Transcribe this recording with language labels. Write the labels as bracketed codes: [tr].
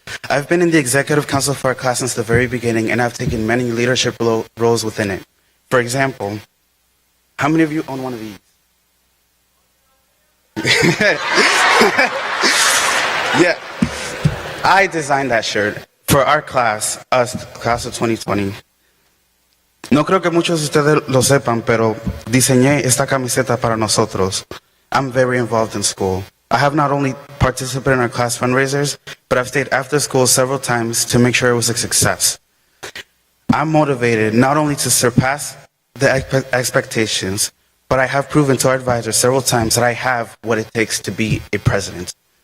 [en] I've been in the executive council for our class since the very beginning, and I've taken many leadership roles within it. For example, how many of you own one of these? Yeah, I designed that shirt for our class, class of 2020. [es] No creo que muchos de ustedes lo sepan, pero diseñé esta camiseta para nosotros. [en] I'm very involved in school. I have not only participated in our class fundraisers, but I've stayed after school several times to make sure it was a success. I'm motivated not only to surpass the expectations, but I have proven to our advisors several times that I have what it takes to be a president.